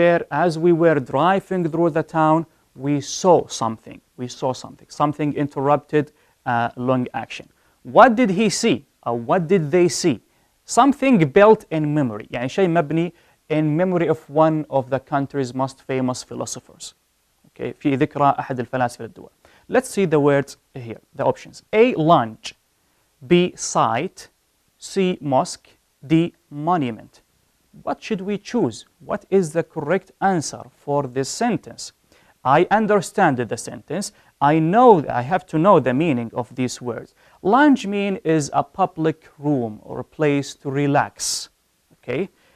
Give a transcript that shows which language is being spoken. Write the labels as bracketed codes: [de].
[en] As we were driving through the town, we saw something. Something interrupted long action. What did he see? Or what did they see? Something built in memory. [ar] يعني شيء مبني [en] in memory of one of the country's most famous philosophers. [ar] Okay, في ذكرى أحد الفلاسفة الدول. [en] Let's see the words here, the options. A. Lunch. B. Site. C. Mosque. D. Monument. What should we choose? What is the correct answer for this sentence? I understand the sentence. I have to know the meaning of these words. Lounge is a public room or a place to relax. Okay?